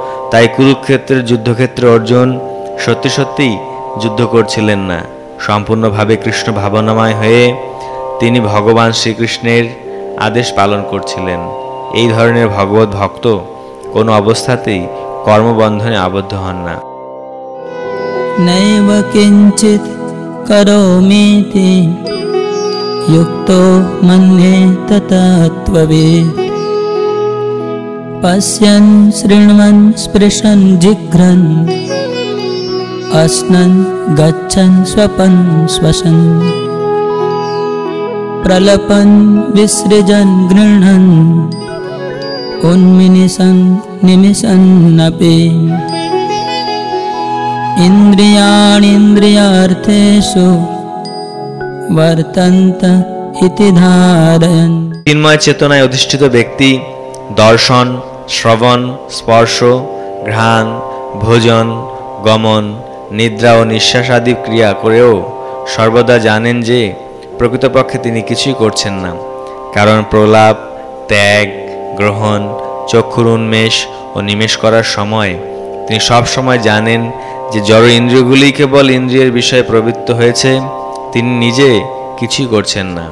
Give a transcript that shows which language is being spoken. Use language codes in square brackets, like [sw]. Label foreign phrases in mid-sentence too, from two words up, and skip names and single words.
[bn] তাই কুরুক্ষেত্রের যুদ্ধক্ষেত্রে অর্জুন সত্যি সত্যিই যুদ্ধ করছিলেন না, সম্পূর্ণভাবে কৃষ্ণ ভাবনাময় হয়ে তিনি ভগবান শ্রীকৃষ্ণের আদেশ পালন করছিলেন। এই ধরনের ভগবত ভক্ত কোনো অবস্থাতেই কর্মবন্ধনে আবদ্ধ হন না। [sa] नैव किञ्चित् करोमीति युक्तो मन्येत तत्त्ववित् पश्यन् शृण्वन् स्पृशन् जिघ्रन् अश्नन् गच्छन् स्वपन् श्वसन् प्रलपन् विसृजन् गृह्णन् उन्मिलिसन् निमिषन्नपि इन्द्रियाणीन्द्रियार्थेषु वर्तन्त इति धारयन्। [bn] চিন্ময় চেতনায় অধিষ্ঠিত ব্যক্তি দর্শন, শ্রবণ, স্পর্শ, ঘ্রাণ, ভোজন, গমন, নিদ্রা ও নিঃশ্বাস আদি ক্রিয়া করেও সর্বদা জানেন যে প্রকৃতপক্ষে তিনি কিছুই করছেন না। কারণ প্রলাপ, ত্যাগ, গ্রহণ, চক্ষুর উন্মেষ ও নিমেষ করার সময় তিনি সব সময় জানেন যে জড় ইন্দ্রিয়গুলি কেবল ইন্দ্রিয়ের বিষয়ে প্রবৃত্ত হয়েছে, তিনি নিজে কিছুই করছেন না।